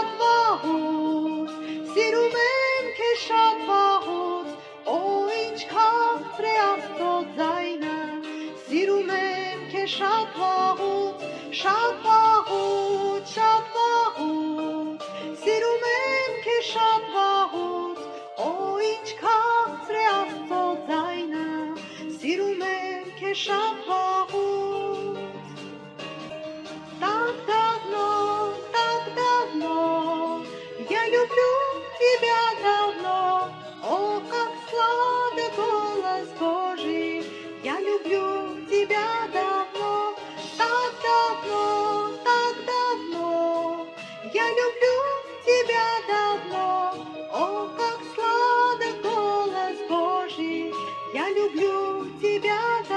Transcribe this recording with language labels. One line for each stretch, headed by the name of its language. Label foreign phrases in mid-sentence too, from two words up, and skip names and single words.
Armenian: սիրում եմ քեզ շատ վաղուց, օ ինչ քաղցր է Աստծո ձայնը, սիրում եմ քեզ շատ վաղուց, սիրում եմ քեզ շատ վաղուց, օ ինչ քաղցր է Աստծո ձայնը, սիրում եմ քեզ շատ վաղուց,
Russian: так давно, я люблю тебя давно, о, как сладок голос Божий, я люблю тебя давно, я люблю тебя давно, о, как сладок голос Божий, я люблю тебя